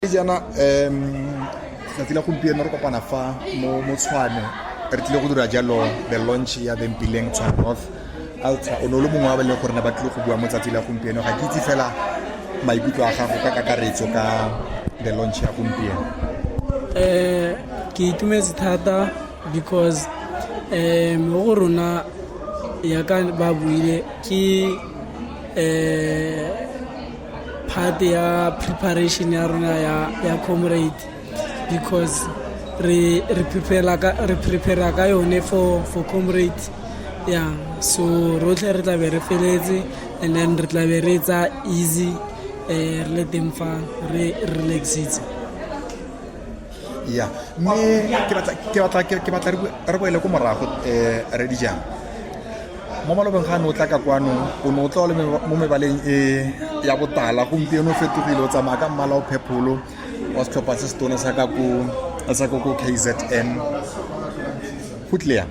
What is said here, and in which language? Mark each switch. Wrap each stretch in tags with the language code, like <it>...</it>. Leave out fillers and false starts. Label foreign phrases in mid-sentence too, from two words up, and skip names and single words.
<tn>Jana tsatsi la gompieno re kopana fa mo Tshwane re tlile go dira jalo</tn> <en>the launch</en> <tn>ya the Mpileng Tshwane North Ultra o no le mongwe wa ba leng gore ne ba tlile go bua mo tsatsi la gompieno ga ke itse fela maikutlo a gago ka kakaretso ka</tn> <en>the launch</en> <tn>ya gompieno. Ke itumetse thata because mo go rona ya ka ba buile ke part ya preparation ya rona ya comrade because re prepare ka yone</tn> <en>for comrade yeah,</en> <tn>so rotlhe re tla be re feletse</tn> <en>and then</en> <tn>re tla be re tsa easy re le teng fa re relaxitse. Yeah, me ke batla re boele ko morago re di jang mo malobeng ga no tla ka kwano o no tla le mo mebaleng ya botala gompieno fetogile o tsamaya ka mmala o phepolo wa setlhopha se se tona sa ka ko KZN go tlile</tn>